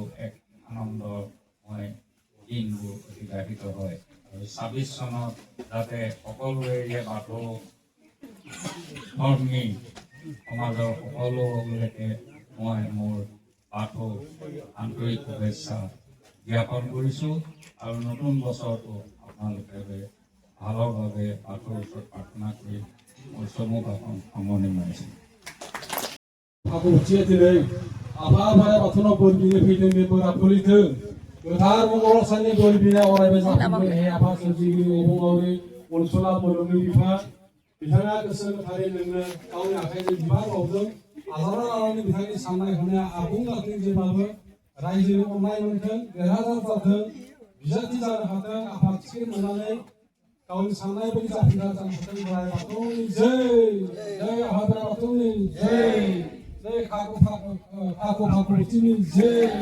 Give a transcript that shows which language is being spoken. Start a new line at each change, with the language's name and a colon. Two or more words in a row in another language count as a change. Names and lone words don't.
Assamese: এক আনন্দময় দিনবোৰ অতিবাহিত হয় আৰু ২৬ চনত যাতে সকলোৰে বাথৌ ধৰ্মী সমাজৰ সকলোলৈকে মই মোৰ বাথৌ আন্তৰিক শুভেচ্ছা জ্ঞাপন কৰিছোঁ আৰু নতুন বছৰটো আপোনালোকে ভালোভাবে পাঠৰ ওচৰত প্ৰাৰ্থনা কৰি মোৰ চমুক সামৰণি মাৰিছোঁ।
Bodo: फागुथिया दिनै आफा बोराइ बाथौनाव बोर बिनो फैदों बे बोरा फलिथों गोथार मंगल साननि बोर बिना अरायबो जाफुंथों हे आफा सोरजिगिरि अबंलावरि अनसुला बर'नि बिफा बिथाङा गोसो गोथारै नोंनो गावनि आखाइजों बिबार बावदों आजारा लानानै बिथांनि साननाय हनाया आबुं जाथों जेब्लाबो रायजोनि अननाय मोनथों देरहासार जाथों बिजाथि जानो हाथों आफा थिखिर मोननानै गावनि साननाय बायदि जाफुंसार जानो हाथों बोराइ बाथौनि जै जै आफा बोराइ बाथौनि जै जय फागुथिनि जय